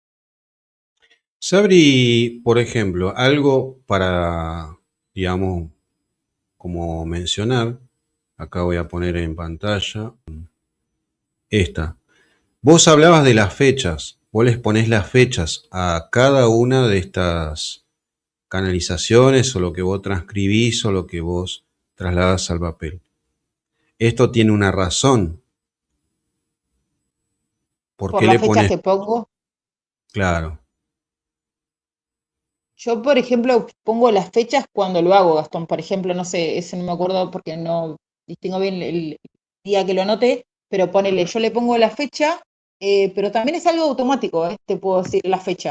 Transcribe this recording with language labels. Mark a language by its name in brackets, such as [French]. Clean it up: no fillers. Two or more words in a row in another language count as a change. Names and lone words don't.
[Spanish] Sabri, por ejemplo, algo para, digamos, como mencionar, acá voy a poner en pantalla esta. Vos hablabas de las fechas, vos les ponés las fechas a cada una de estas canalizaciones o lo que vos transcribís o lo que vos trasladás al papel. Esto tiene una razón. ¿Por Por qué las le fechas pones? que pongo. Claro. Yo, por ejemplo, pongo las fechas cuando lo hago, Gastón. Por ejemplo, no sé, ese no me acuerdo porque no distingo bien el día que lo anoté, pero ponele, yo le pongo la fecha pero también es algo automático, te puedo decir la fecha.